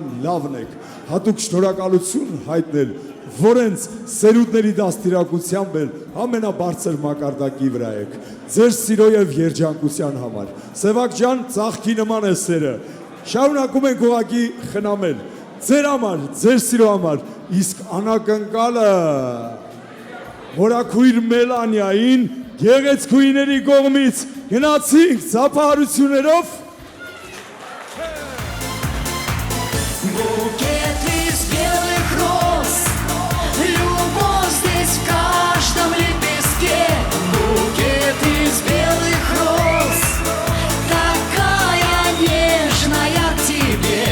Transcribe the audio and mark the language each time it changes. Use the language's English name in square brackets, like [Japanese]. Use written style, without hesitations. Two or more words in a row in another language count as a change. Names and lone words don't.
[Armenian] լավն եք։ Հատուկ շնորհակալություն հայտնել, որ հենց սերունդների դաստիարակությամբ էլ ամենաբարձր մակարդակի վրա եք։ Ձեր սիրո եւ երջանկության համար։ Սևակ ջան, ծաղկի նման է սերը։ Շարունակում ենք ուղղակի խնամել։ Ձեր համար, ձեր սիրո համար, իսկ անակնկալը Մորաքույր Մելանիային գեղեցկուհիների կողմից գնացինք ծափահարություններով։ [Russian] Букет из белых роз, любовь здесь в каждом лепестке. Букет из белых роз, такая нежная к тебе.